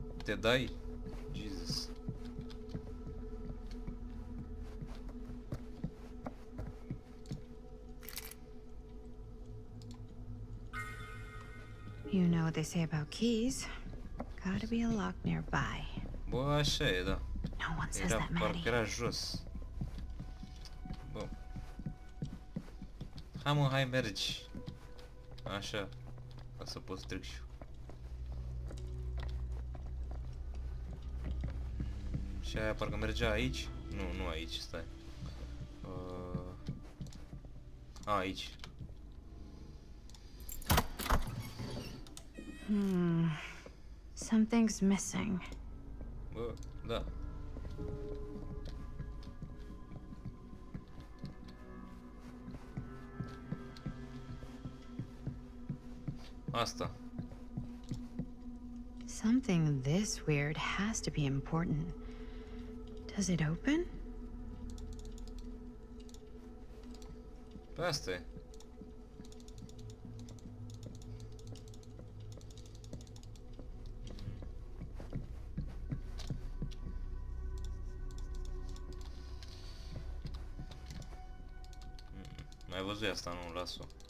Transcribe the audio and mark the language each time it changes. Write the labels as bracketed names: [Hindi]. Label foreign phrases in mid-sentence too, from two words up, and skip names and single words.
[Romanian] te dai? [English] Jesus. You know what they say about keys. Gotta be a lock nearby. [Romanian] Bă, așa e, da. [English] No one says [Romanian] Era, [English] that, [Romanian] parcă Maddie. era jos. Bă. Hai mă, hai mergi. Așa. Ca să pot să trec și eu. Și aia parcă mergea aici? Nu, nu aici, stai. Aici. [English] Something's missing. [Romanian] Bă, da. Asta. [English] Something this weird has to be important. Does it open? [Romanian] Pe asta e. Mai văzui asta, nu, las-o.